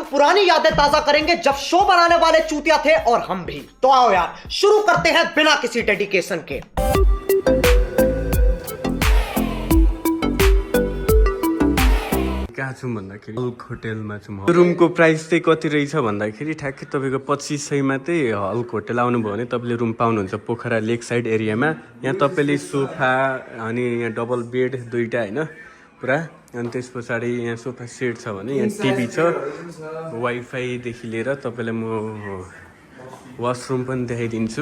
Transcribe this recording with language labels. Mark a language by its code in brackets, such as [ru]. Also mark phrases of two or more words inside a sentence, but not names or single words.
[hi] पुरानी यादें ताजा करेंगे जब शो बनाने वाले चूतिया थे और हम भी। तो आओ यार शुरू करते हैं बिना किसी डेडिकेशन के। [ne] कहाँ छु भन्दाखेरि हल्क होटेलमा छु म। रुमको प्राइस चाहिँ कति रहेछ भन्दाखेरि ठ्याक्कै तपाईँको 2500मा चाहिँ हल्क होटेल आउनुभयो भने तपाईँले रुम पाउनुहुन्छ पोखरा [en] lake side [ne] एरियामा। यहाँ तपाईँले सोफा अनि यहाँ [en] double bed [ne] दुईवटा होइन पुरा, अनि त्यस पछाडि यहाँ [en] sofa set [ne] छ भने यहाँ टिभी छ, वाइफाईदेखि लिएर तपाईँलाई म वासरुम पनि देखाइदिन्छु।